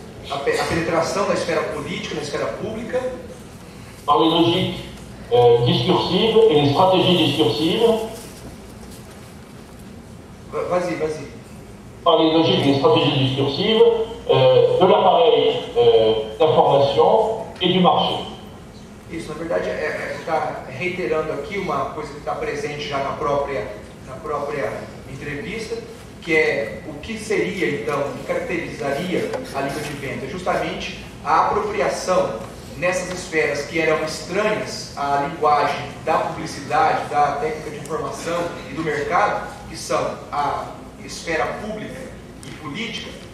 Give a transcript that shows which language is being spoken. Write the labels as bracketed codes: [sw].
[pt] A penetração da esfera política, da esfera pública, [fr] par les logiques discursives et les stratégies discursives. Vas-y. Par les logiques et les stratégies discursives de l'appareil d'information et du marché. [pt] Isso, na verdade, está reiterando aqui uma coisa que está presente já na própria entrevista, que é o que seria, então, o que caracterizaria a língua de vento. É justamente a apropriação nessas esferas que eram estranhas à linguagem da publicidade, da técnica de informação e do mercado, que são a esfera pública e política.